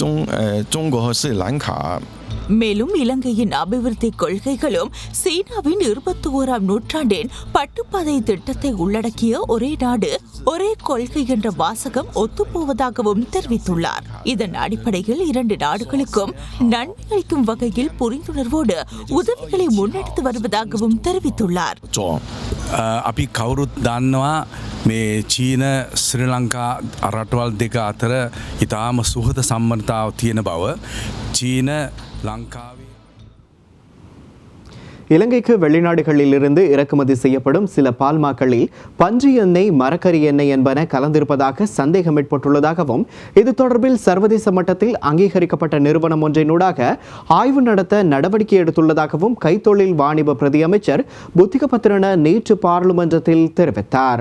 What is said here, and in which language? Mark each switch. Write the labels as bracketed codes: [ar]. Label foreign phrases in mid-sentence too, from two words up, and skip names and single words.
[ta] மேலும் இலங்கையின் அபிவிருத்தி கொள்கைகளும் சீனாவின் 21ஆம் நூற்றாண்டின் பட்டுப்பாதை திட்டத்தை உள்ளடக்கிய ஒரே நாடு ஒரே கொள்கை என்ற வாசகம் ஒத்துப்போவதாகவும் தெரிவித்துள்ளார். இதன் அடிப்படையில் 2 நாடுகளுக்கும் நன்மை அளிக்கும் வகையில் புரிந்துணர்வோடு உதவிகளை முன்னெடுத்து வருவதாகவும் தெரிவித்துள்ளார். [si] අපි කවුරුත් දන්නවා මේ චීන ශ්‍රී ලංකා රටවල් දෙක අතර ඉතාම සුහද සම්බන්ධතාව තියෙන බව චීන ලංකාවේ [ta] இலங்கைக்கு வெளிநாடுகளிலிருந்து இறக்குமதி செய்யப்படும் சில பால்மாக்களில் பன்றி எண்ணெய் மரக்கறி எண்ணெய் என்பன கலந்திருப்பதாக சந்தேகம் ஏற்பட்டுள்ளதாகவும் இது தொடர்பில் சர்வதேச மட்டத்தில் அங்கீகரிக்கப்பட்ட நிறுவனம் ஒன்றினூடாக ஆய்வு நடத்த நடவடிக்கை எடுத்துள்ளதாகவும் கைத்தொழில் வாணிப பிரதி அமைச்சர் புத்திகபத்ரன நேற்று பாராளுமன்றத்தில் தெரிவித்தார்.